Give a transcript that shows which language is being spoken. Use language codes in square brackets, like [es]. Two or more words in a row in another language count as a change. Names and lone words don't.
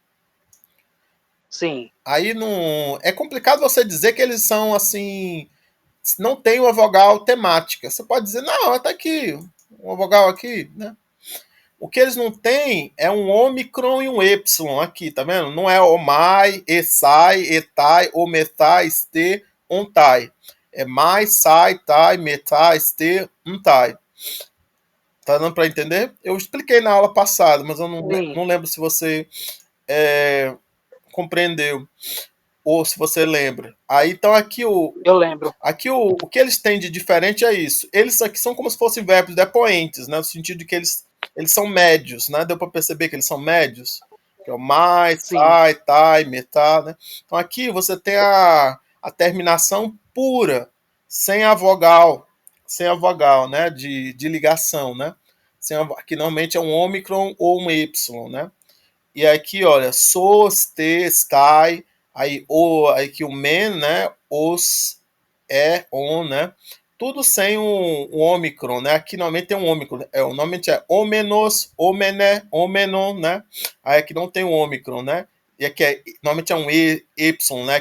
[pt] Sim. Aí não. É complicado você dizer que eles são, assim. Não tem uma vogal temática. Você pode dizer, não, tá aqui, uma vogal aqui, né? O que eles não têm é um ômicron e um epsilon aqui, tá vendo? Não é omai, [el] esai, etai, ometai, este, ontai. [pt] É mai, sai, tai, metai, este, untai. Tá dando para entender? Eu expliquei na aula passada, mas eu Sim, não lembro se você é, compreendeu ou se você lembra. Aí então eu lembro. aqui o que eles têm de diferente é isso. Eles aqui são como se fossem verbos depoentes, né? No sentido de que eles são médios, né? Deu para perceber que eles são médios? Que é o mais, Sim. [el] sai, tai, metá, né? [pt] Então aqui você tem a terminação pura, sem a vogal, né? De ligação, né? Que normalmente é um ômicron ou um y, né? E aqui, olha, [el] sos, te, stai, [pt] aí que o men, né? Os, on, né? Tudo sem um ômicron, né? Aqui normalmente tem um ômicron. Normalmente é omenos, omene, omenon, né? Aí aqui não tem um ômicron, né? E aqui normalmente é um y, né?